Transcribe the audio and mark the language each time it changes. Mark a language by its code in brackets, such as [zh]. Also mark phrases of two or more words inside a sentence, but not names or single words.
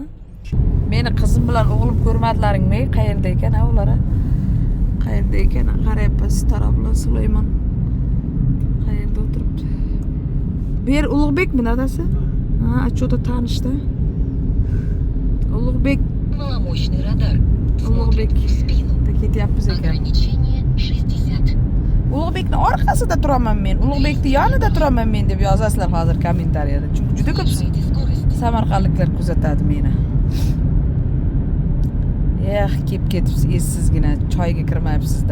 [uz] Meni qizim bilan o'g'lim ko'rmadilaringmi? Qayerda ekan ular? Qayerda ekan? Qarayapman Sitara bilan Sulaymon. Qayerda o'tiribdi? Bu yer Ulug'bekmi dadasi? Ha, cho'ta tanishdi. Ulug'bek, [ru] Маломощный радар. [uz] Ulug'bek. [ru] Смотрит в спину. [uz] Ketyapmiz ekan. [ru] Ограничение 60. [uz] Ulug'bekni orqasida turaman men. Ulug'bekni yonida turaman men deb yozasizlar hozir kommentariyada. Chunki juda ko'p [ru] Снижайте скорость. [uz] samarqandliklar kuzatadi meni. Kelib ketibsiz essizgina choyga kirmayapsizda.